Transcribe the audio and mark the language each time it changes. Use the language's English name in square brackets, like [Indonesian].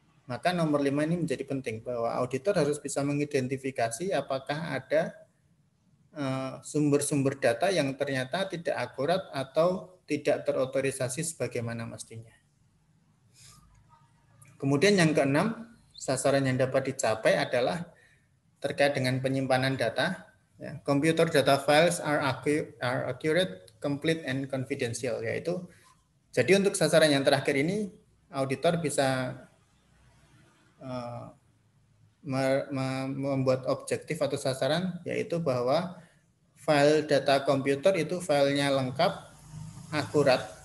[Indonesian] Maka nomor 5 ini menjadi penting bahwa auditor harus bisa mengidentifikasi apakah ada sumber-sumber data yang ternyata tidak akurat atau tidak terotorisasi sebagaimana mestinya. Kemudian yang keenam, sasaran yang dapat dicapai adalah terkait dengan penyimpanan data. [English] Ya, computer data files are accurate, complete, and confidential. [Indonesian] Yaitu, jadi untuk sasaran yang terakhir ini, auditor bisa membuat objektif atau sasaran, yaitu bahwa file data komputer itu filenya lengkap, akurat,